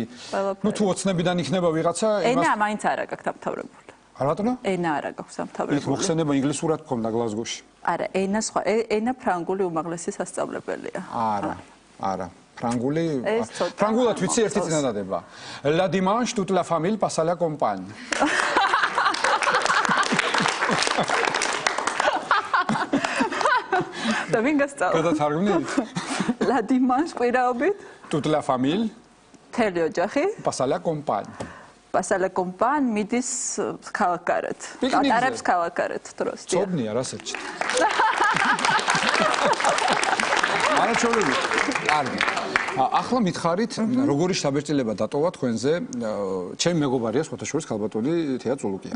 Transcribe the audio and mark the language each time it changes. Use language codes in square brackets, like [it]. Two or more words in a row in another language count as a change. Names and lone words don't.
[ka] ნუ თუ ოცნებიდან იქნება ვიღაცა, ენა მაინც არა გაქვთ ამთავრებული. რატო? ენა არა გაქვს ამთავრებული. იქ მოხსენება ინგლისურად გქონდა გლაზგოში. არა, ენა სხვა, ენა ფრანგული უმაღლესი სასწავლებელია. არა. ფრანგულად ვიცი ერთი წინადადება. [fr] La dimanche toute la famille passe à la campagne. [ka] და ვინ გასწავლა? გადათარგმნით? [fr] La dimanche კვირაობით? Toute la famille [ka] მთელი ოჯახი? [fr] passe à la campagne. passe à la campagne [ka] მიდის ქალაქგარეთ. ატარებს ქალაქგარეთ დროს. ცოდნია რასაც. არა ჩოლები. კარგი. ახლა მითხარით, როგორი შთაბეჭდილება დატოვა თქვენზე? ჩემი მეგობარია სხვათა შორის ქალბატონი თეა წულუკიანი.